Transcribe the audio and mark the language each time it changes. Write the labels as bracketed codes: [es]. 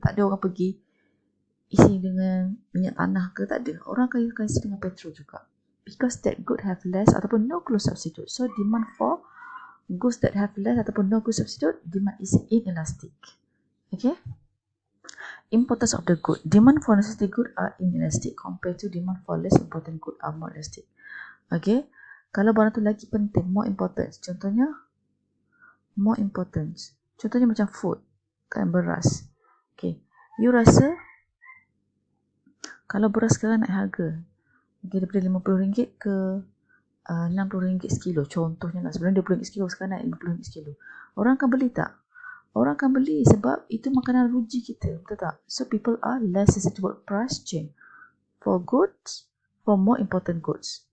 [ms] Tak ada orang pergi isi dengan minyak tanah ke, tak ada. Orang akan isi dengan petrol juga. [en] Because that good have less [ms] ataupun [en] no close substitute. So demand for goods that have less [ms] ataupun [en] no close substitute, demand is inelastic. Okay. Importance of the good. Demand for necessity good are inelastic compared to demand for less important good are more elastic. [ms] Okay. Kalau barang tu lagi penting, [en] more important. [ms] Contohnya, more important. Contohnya macam food. Kan, beras. Okay. You rasa kalau beras sekarang naik harga, okay, daripada RM50 ke RM60 sekilo. Contohnya lah, sebenarnya RM20 sekilo, sekarang naik RM50 sekilo. Orang akan beli tak? Orang akan beli sebab itu makanan ruji kita. Betul tak? [en] So people are less sensitive toward price change for goods, for more important goods.